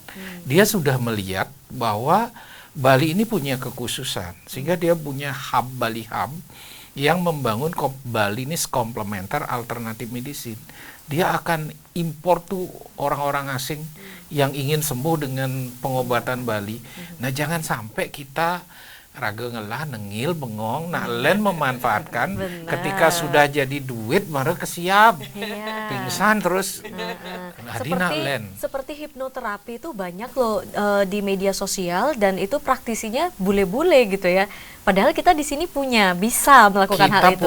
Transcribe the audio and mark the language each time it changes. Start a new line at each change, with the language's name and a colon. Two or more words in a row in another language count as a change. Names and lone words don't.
Indonesian: Dia sudah melihat bahwa Bali ini punya kekhususan. Sehingga dia punya hub Bali Hub yang membangun
English: Balinese Complementary Alternative Medicine.
Indonesian: Dia akan impor tuh orang-orang asing yang ingin sembuh dengan pengobatan Bali. Nah, jangan sampai kita
Balinese: raga ngelah, nengil,
Indonesian: bengong, nah len memanfaatkan ketika sudah jadi duit baru kesiap. Pingsan terus. Seperti hipnoterapi itu banyak loh di media sosial, dan itu praktisinya bule-bule gitu ya. Padahal kita di sini bisa melakukan hal itu.